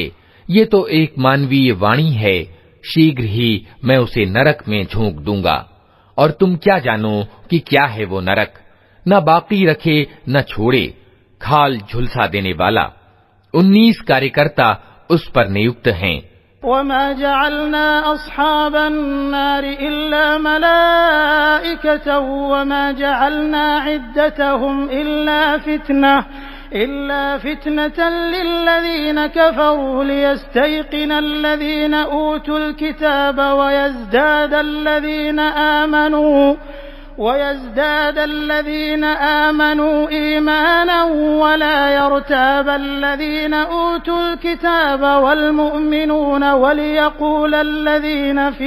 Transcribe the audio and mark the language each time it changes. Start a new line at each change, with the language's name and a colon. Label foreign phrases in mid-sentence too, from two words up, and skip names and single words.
Hindi: ये तो एक मानवीय वाणी है, शीघ्र ही मैं उसे नरक में झोंक दूंगा और तुम क्या जानो कि क्या है वो नरक, न बाकी रखे न छोड़े, खाल झुलसा देने वाला। 19 कार्यकर्ता उस पर नियुक्त हैं।
Arabic: وما جعلنا أصحاب النار إلا ملائكة وما جعلنا عدتهم إلا فتنة للذين كفروا ليستيقن الذين أوتوا الكتاب ويزداد الذين آمنوا إيمانا ولا يرتاب الذين أوتوا الكتاب والمؤمنون وليقول الذين